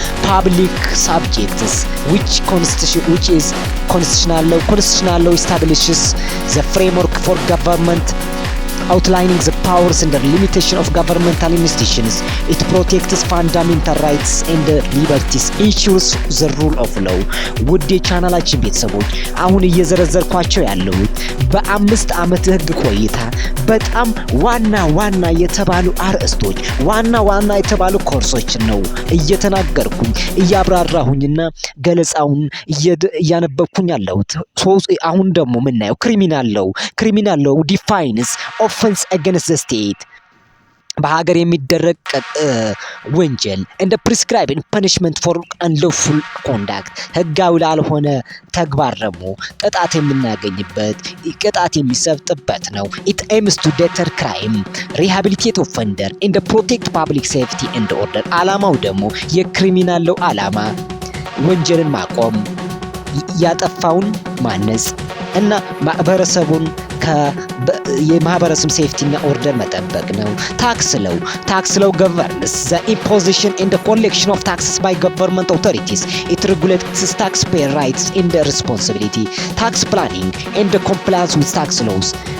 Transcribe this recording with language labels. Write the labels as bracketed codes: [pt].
[en] Public subjects, which is constitutional law. Constitutional law establishes the framework for government, outlining the powers and the limitation of governmental institutions. It protects fundamental rights and liberties, ensures the rule of law. [am] ውድ የቻናላችን ቤተሰቦች አሁን እየዘረዘርኳቸው ያለሁት በ5 ዓመት ህግ ቆይታ በጣም ዋና የተባሉ አርዕስቶች ዋና የተባሉ ኮርሶችን ነው እየተናገርኩኝ እያብራራሁኝና ገለጻውን እያነበብኩኝ ያለሁት። አሁን ደግሞ ምናየው [en] ክሪሚናል ላው ዲፋይንስ offense against the state, [am] በሀገር የሚደረግ ወንጀል እንደ [en] prescribed punishment for unlawful conduct, [am] ህጋዊ ላልሆነ ተግባር ደግሞ ቅጣት የምናገኝበት ቅጣት የሚሰጥበት ነው። [en] It aims to deter crime, rehabilitate offender, and protect public safety and order. [am] ዓላማው ደግሞ የክሪሚናል ላው ዓላማ ወንጀልን ማቆም፣ ያጠፋውን ማነጽ እና ማህበረሰቡን የማህበረሰብ ሴፍቲና ኦርደር መጠበቅ ነው። ታክስ ሎው [en] governs the imposition and the collection of taxes by government authorities. It regulates taxpayer rights and responsibility. Tax planning and the compliance with tax laws.